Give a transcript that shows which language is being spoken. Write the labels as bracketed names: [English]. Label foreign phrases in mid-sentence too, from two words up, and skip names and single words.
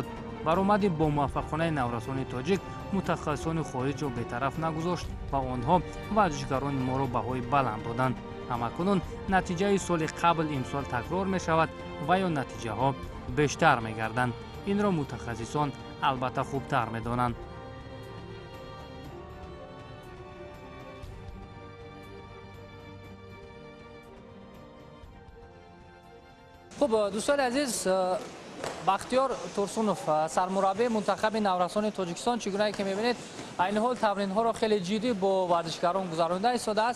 [Tajik] баромади бо муваффақонаи наврасони тоҷик мутахассисони хориҷро бетараф нагузошт ва онҳо варзишгарони моро баҳои баланд доданд. ҳамакунун натиҷаи соли қабл имсол такрор мешавад ва ё натиҷаҳо бештар мегарданд. инро мутахассисон албатта хубтар медонанд. [Persian] خب دوستان عزیز، بختیار ترسونوف سرمربی منتخب نورسان تاجیکستان چگونه که می‌بینید این حال تمرین ها را خیلی جدی با ورزشکاران گذرانده ایستاده است.